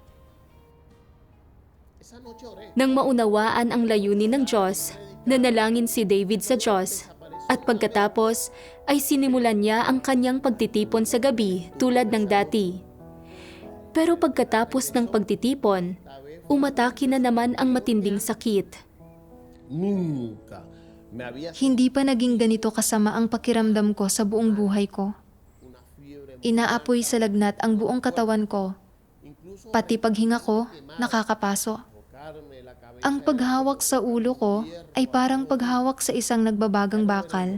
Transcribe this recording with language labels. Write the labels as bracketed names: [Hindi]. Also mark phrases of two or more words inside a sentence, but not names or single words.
[Filipino] Nang maunawaan ang layunin ng Diyos, nanalangin si David sa Diyos. At pagkatapos ay sinimulan niya ang kanyang pagtitipon sa gabi tulad ng dati. Pero pagkatapos ng pagtitipon, umatake na naman ang matinding sakit. [Spanish] Nunca me había [Filipino] Hindi pa naging ganito kasama ang pakiramdam ko sa buong buhay ko. Inaapoy sa lagnat ang buong katawan ko. Pati paghinga ko, nakakapaso. Ang paghawak sa ulo ko ay parang paghawak sa isang nagbabagang bakal.